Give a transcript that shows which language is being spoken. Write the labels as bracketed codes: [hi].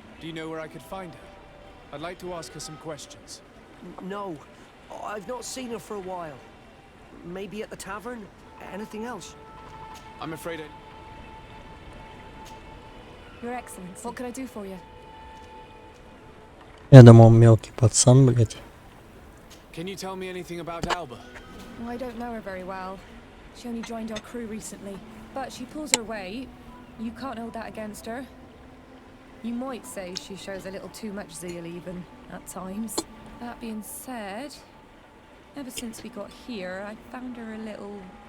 [en] Do you know where I could find her? I'd like to ask her some questions. No, I've not seen her for a while. Maybe at the tavern? Anything else? I'm afraid I... Your Excellency, what can I do for you? [ru] Я думал, мелкий пацан, блять. [en] Can you tell me anything about Alba? Well, I don't know her very well. She only joined our crew recently, but she pulls her weight. You can't hold that against her. You might say she shows a little too much zeal even, at times. That being said, ever since we got here, I found her a little...